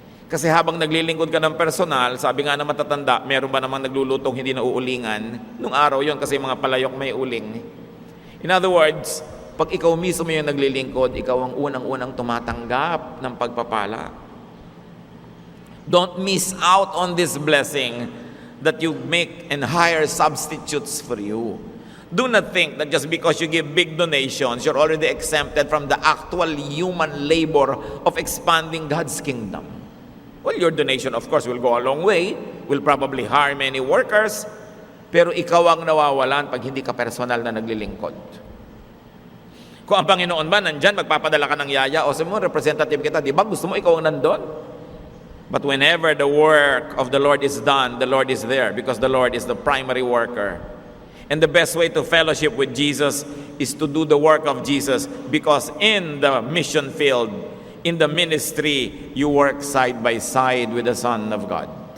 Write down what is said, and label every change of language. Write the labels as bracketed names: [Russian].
[Filipino] Kasi habang naglilingkod ka ng personal, sabi nga na matatanda, meron ba namang naglulutong hindi na uulingan? Nung araw yon kasi mga palayok may uling. [English] In other words, [Filipino] pag ikaw mismo yung naglilingkod, ikaw ang unang-unang tumatanggap ng pagpapala. [English] Don't miss out on this blessing that you make and hire substitutes for you. Do not think that just because you give big donations, you're already exempted from the actual human labor of expanding God's kingdom. Well, your donation, of course, will go a long way, will probably hire many workers, [Filipino] pero ikaw ang nawawalan pag hindi ka personal na naglilingkod. Kung ang Panginoon ba nandyan, magpapadala ka ng yaya, o sabi mo, representative kita, di ba gusto mo ikaw ang nandun? [English] But whenever the work of the Lord is done, the Lord is there because the Lord is the primary worker. And the best way to fellowship with Jesus is to do the work of Jesus, because in the mission field, in the ministry, you work side by side with the Son of God.